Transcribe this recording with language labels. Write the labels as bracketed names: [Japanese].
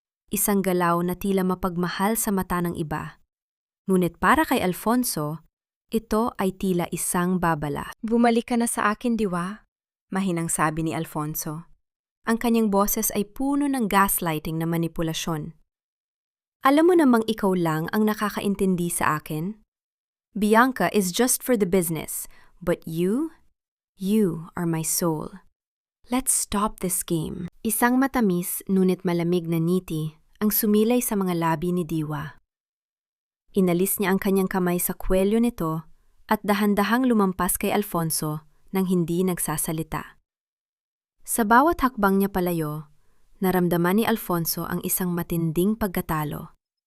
[Filipino] Isang galaw na tila mapagmahal sa mata ng iba. Ngunit para kay Alfonso, ito ay tila isang babala. Bumalik ka na sa akin, Diwa, mahinang sabi ni Alfonso. Ang kanyang boses ay puno ng gaslighting na manipulasyon. Alam mo namang ikaw lang ang nakakaintindi sa akin? [English] Bianca is just for the business, but you are my soul. Let's stop this game. [Filipino] Isang matamis ngunit malamig na ngiti ang sumilay sa mga labi ni Diwa. Inalis niya ang kanyang kamay sa kwelyo nito at dahan-dahang lumampas kay Alfonso nang hindi nagsasalita. Sa bawat hakbang niya palayo, naramdaman ni Alfonso ang isang matinding pagkatalo.